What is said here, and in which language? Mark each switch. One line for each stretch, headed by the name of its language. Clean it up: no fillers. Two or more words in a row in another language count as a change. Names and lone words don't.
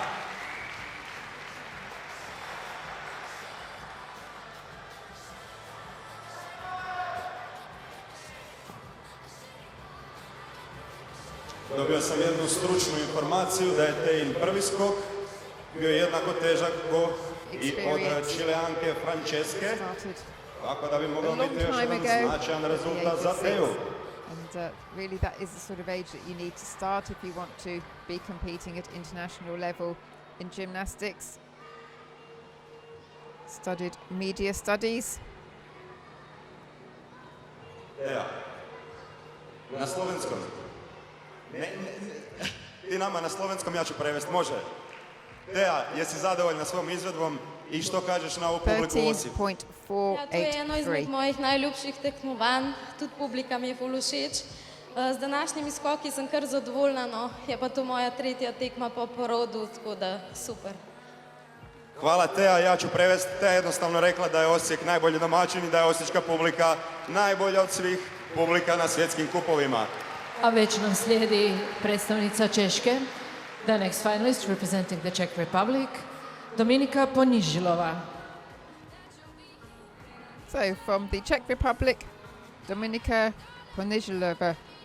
Croatian: Dobio sam jednu stručnu informaciju da je Tejin prvi skok bio jednako težak ko i od Čileanke Franceske, tako da bi mogao biti još jedan značajan rezultat za Teju.
English: And really that is the sort of age that you need to start if you want to be competing at international level in gymnastics. Studied media studies.
Croatian: Teja, na slovenskom. Ti nama na slovenskom, ja ću prevesti, može? Teja, jesi zadovoljna svom izvedbom i što kažeš na ovu publiku u Osijeku? 13.483.
Slovenian: Ja, to je eno izmed mojih najljubših tekmovanj, tudi publika mi je ful všeč. Z današnjimi skoki sem kar zadovoljna, no, je pa to moja tretja tekma po porodu, tako da super.
Croatian: Hvala Teja, ja ću prevesti. Teja jednostavno rekla da je Osijek najbolji domaćin i da je osječka publika najbolja od svih publika na svjetskim kupovima. A već nam slijedi predstavnica Češke,
English: the next finalist representing the Czech Republic, Dominika Ponižilova. So from the Czech Republic, Dominika Ponižilova.